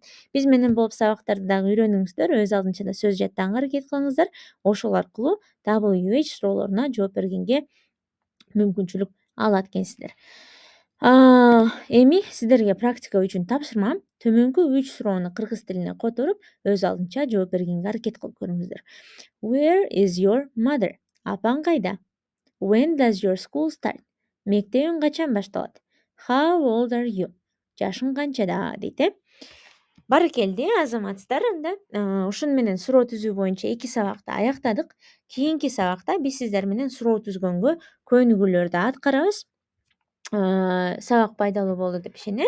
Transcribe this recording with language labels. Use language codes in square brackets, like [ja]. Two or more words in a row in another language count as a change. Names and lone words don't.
[ky] Биз менен болуп сабактарды дагы үйрөнүңүздөр, өз алдынча да сөз жаттаганга аракет кылыңыздар. Ошол аркылуу WH суроолоруна жооп бергенге мүмкүнчүлүк алат экенсиздер. Эми сиздерге практика үчүн тапшырмам. Төмөнкү 3 суроону кыргыз тилине которуп, өз алдынча жооп бергенге аракет кылып көрүңүздөр. [en] Where is your mother? [ky] Апаң кайда? [en] When does your school start? [ky] Мектебиң качан башталат? [en] How old are you? [ky] Жашың канчада дейт. Барыкелди, азаматсыздар. Анда ушуну менен суроо түзүү боюнча 2 сабакты аяктадык. Кийинки сабакта биз сиздер менен суроо түзгөнгө көнүгүүлөрдү аткарабыз. Сабак пайдалуу болду деп ишенем.